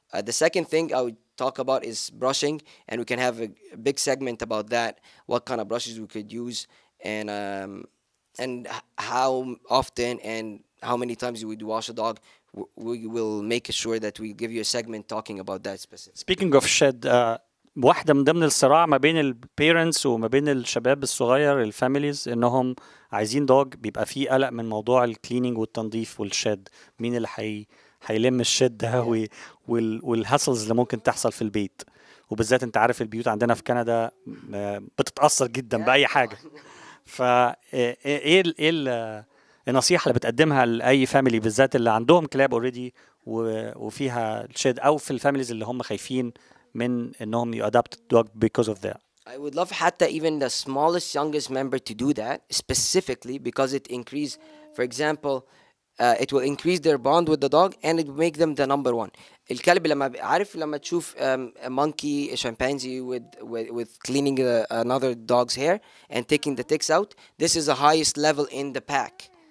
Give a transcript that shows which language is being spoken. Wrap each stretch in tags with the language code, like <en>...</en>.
<en>The second thing I would talk about is brushing, and we can have a big segment about that. What kind of brushes we could use, and how often and how many times you would wash a dog. We will make sure that we give you a segment talking about that specific. Speaking of shed,</en> <ar>واحدة من ضمن الصراع ما بين البيرنتس وما بين الشباب الصغير الفاميليز انهم عايزين دوج، بيبقى فيه قلق من موضوع الكليننج والتنظيف والشد. مين اللي هيلم الشد ده والهاسلز اللي ممكن تحصل في البيت، وبالذات انت عارف البيوت عندنا في كندا بتتأثر جدا بأي حاجة. ايه النصيحة اللي بتقدمها لأي فاميلي بالذات اللي عندهم كلاب اوريدي وفيها الشد، او في الفاميليز اللي هم خايفين من انهم يادابت</ar> <en>dog because of that? I would love حتى even the smallest youngest member to do that specifically because it increase, for example, it will increase their bond with the dog and it will make them the number one.</en> <ar>الكلب لما تشوف</ar> <en>a monkey, a chimpanzee with cleaning another dog's hair and taking the ticks out, this is the highest level in the pack.</en>